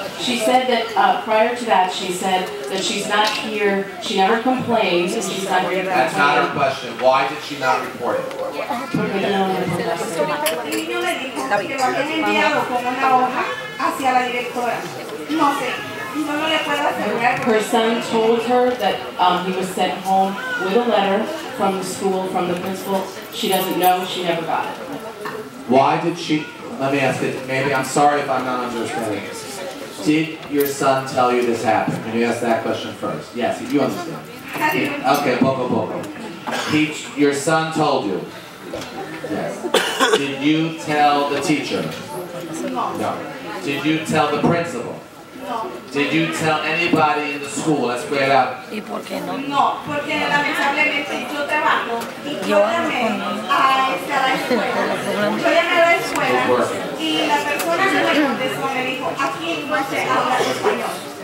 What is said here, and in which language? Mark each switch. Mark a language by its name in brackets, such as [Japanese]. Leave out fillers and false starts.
[English] She said that prior to that, she said that she's not here, she never complained, and she's not here to complain. That's not her question. Why did she not report it? [Spanish] Porque no le contestaste. El niño me dijo que lo habían enviado con una hoja hacia la directora. No sé, yo no le puedo asegurar. [English] Her son told her that he was sent home with a letter from the school, from the principal. She doesn't know, she never got it. Why did she, let me ask it, maybe, I'm sorry if I'm not understanding. Did your son tell you this happened? Can you ask that question first? Yes, you understand. Okay, poco. Your son told you? Yes. Did you tell the teacher? No. Did you tell the principal? No. Did you tell anybody in the school? Let's square it out. [Spanish] ¿Y por qué no? No, porque lamentablemente yo trabajo y yo llamé a la escuela. Yo llamé a la escuela y la persona que me contestó me dijo, aquí no se habla español.